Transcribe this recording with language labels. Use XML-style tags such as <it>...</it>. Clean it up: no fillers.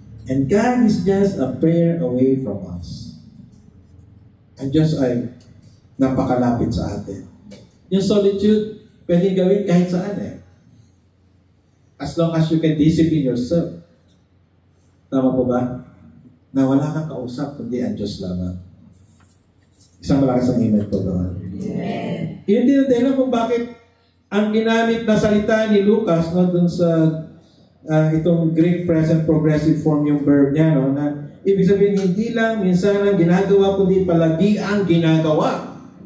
<en>And God is just a prayer away from us.</en> <tl>And Diyos ay napakalapit sa atin. Yung solitude, pwede gawin kahit saan eh.</tl> <en>As long as you can discipline yourself.</en> <tl>Tama po ba? Na wala kang kausap, kundi ang Diyos lamang. Isang malakas ang amen po doon. Amen. Yun din ang dahilan kung bakit ang ginamit na salita ni Lucas, no, dun sa itong Greek present progressive form yung verb niya, no, na ibig sabihin hindi lang minsan ang ginagawa, kundi palagi ang ginagawa.</tl>